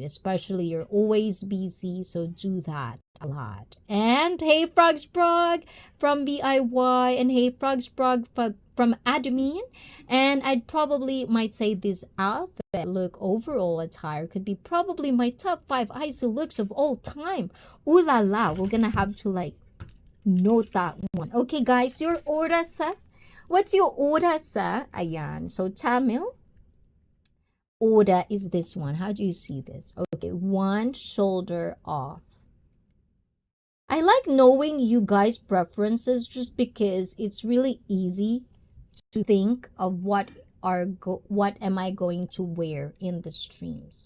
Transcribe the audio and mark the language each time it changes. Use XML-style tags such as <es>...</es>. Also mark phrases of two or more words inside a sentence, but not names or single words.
<en>Especially you're always busy, so do that a lot. And hey Frogsprog from BIY, and hey Frogsprog from admin. And I'd probably might say this outfit look overall attire could be probably my top 5 ICEE looks of all time. Ooh la la, we're gonna have to like note that one. Okay guys, your order sa? What's your order sa? Ayan. So Tamil order is this one. How do you see this? Okay, one shoulder off. I like knowing you guys' preferences just because it's really easy to think of what am I going to wear in the streams.</en>